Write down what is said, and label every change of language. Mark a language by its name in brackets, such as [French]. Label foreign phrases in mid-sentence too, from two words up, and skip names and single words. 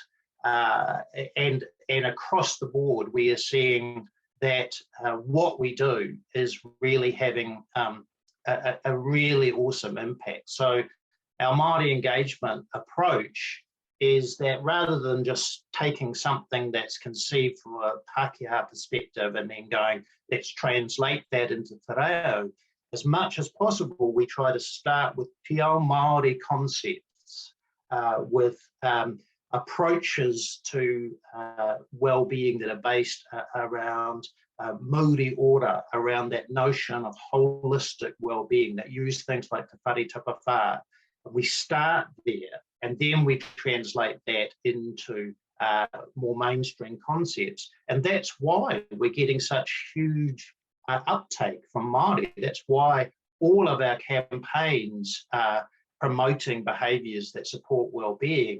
[English] And across the board, we are seeing that what we do is really having a really awesome impact. So our Māori engagement approach is that rather than just taking something that's conceived from a Pākehā perspective and then going, let's translate that into [Māori] te reo, [English] as much as possible, we try to start with pure Māori concepts, with approaches to well-being that are based around Māori order, around that notion of holistic well-being that use things like te whare tapawhā. We start there, and then we translate that into more mainstream concepts. And that's why we're getting such huge uptake from Māori. That's why all of our campaigns are promoting behaviours that support well-being.